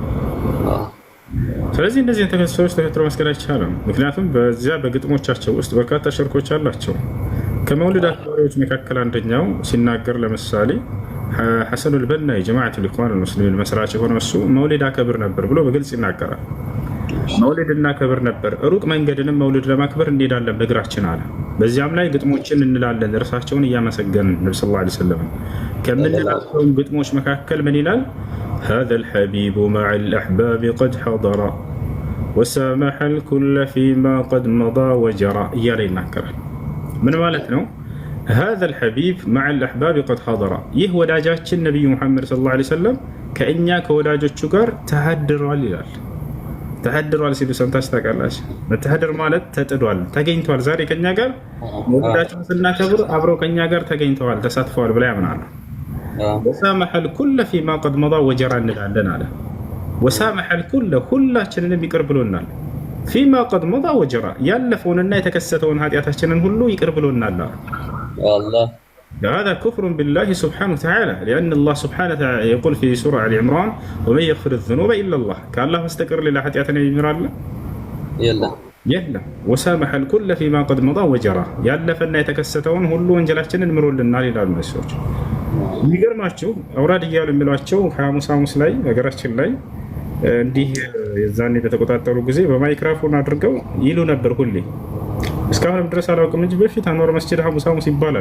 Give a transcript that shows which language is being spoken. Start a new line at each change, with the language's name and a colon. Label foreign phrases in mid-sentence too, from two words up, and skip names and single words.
Amharic: ስለዚህ እነዚህን ሰዎች ተከትሎ መስገድ አይቻልም። ምክንያቱም በዚያ በግጥሞቻቸው ውስጥ በርካታ ሽርኮች አላቸው። ከመውሊድ አክባሪዎች መካከል አንደኛው ሲናገር ለምሳሌ ሐሰኑል በና
Arabic: جماعة الإخوان المسلمين
Amharic: መስራች የሆነ እሱ መውሊድ አከብር ነበር ብሎ በግልጽ ይናገራል። መውሊድ እናከብር ነበር፣ ሩቅ መንገድንም መውሊድ ለማክበር እንሄዳለን በእግራችን አለ። በዚያም ላይ ግጥሞችን እንላለን እርሳቸውን እያመሰገንን ነብዩ
Arabic: صلى الله عليه وسلم
Amharic: ከምንላቸው ግጥሞች መካከል ምን ይላል?
Arabic: هذا الحبيب مع الأحباب قد حضر وسامح الكل فيما قد مضى وجرى
Amharic: እያለ ይናገራል። ምን ማለት ነው?
Arabic: هذا الحبيب مع الأحباب قد حضر
Amharic: ይህ ወዳጃችን ነብዩ መሐመድ
Arabic: صلى الله عليه وسلم
Amharic: ከእኛ ከወዳጆቹ ጋር ተሐድሯል ይላል። ተሐድሯል ሲሉ ሰምታችሁ ታውቃላችሁ? መተሐደር ማለት ተጥዷል፣ ተገኝቷል። ዛሬ ከኛ ጋር ወዳጃቸውን ስናከብር አብረው ከኛ ጋር ተገኝተዋል፣ ተሳትፈዋል ብላ ያምናሉ።
Arabic: وسامح الكل فيما قد مضى وجرى
Amharic: እንላለን አለ።
Arabic: وسامح الكل
Amharic: ሁላችንንም ይቅር ብሎናል።
Arabic: فيما قد مضى وجرى
Amharic: ያለፈውንና የተከሰተውን ኃጢአታችንን ሁሉ ይቅር ብሎናል።
Arabic: هذا كفر بالله سبحانه وتعالى لأن الله سبحانه وتعالى يقول في سورة آل عمران ومن يغفر الذنوب إلا الله كالله مستقر لله
Amharic: ኃጢአትን የሚምር አለ የለም።
Arabic: وسامح الكل فيما قد مضى وجرى
Amharic: ያለፈና የተከሰተውን ሁሉ ወንጀላችንን ምሮልናል ይላሉ ሰዎች። የሚገርማችሁ አውራድ እያሉ የሚሏቸው ሐሙስ ላይ ሀገራችን ላይ እንዲህ የዛኔ በተቆጣጠሩ ጊዜ በማይክሮፎን አድርገው ይሉ ነበር ሁሌ። እስካሁንም ድረስ አላውቅም እንጂ በፊት አንዋር መስጂድ ሐሙስ ይባላል።